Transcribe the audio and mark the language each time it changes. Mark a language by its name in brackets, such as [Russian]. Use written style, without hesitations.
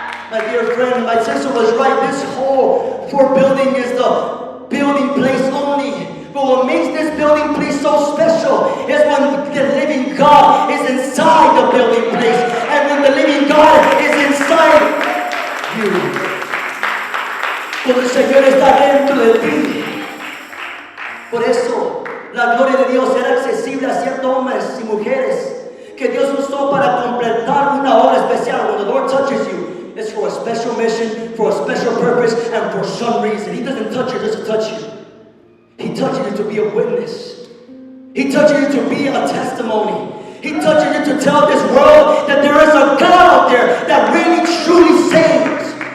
[English] My dear friend, my sister was right. This whole building is the building place only. But what makes this building place so special is when the living God is inside the building place. And when the living God is inside you. [Spanish] Cuando el Señor está dentro de ti. Por eso, la gloria de Dios era accesible a ciertos hombres y mujeres que Dios usó para completar una obra especial. [English] When the Lord touches you, it's for a special mission, for a special purpose, and for some reason. He doesn't touch you just to touch you. He touches you to be a witness. He touches you to be a testimony. He touches you to tell this world that there is a God out there that really truly saves.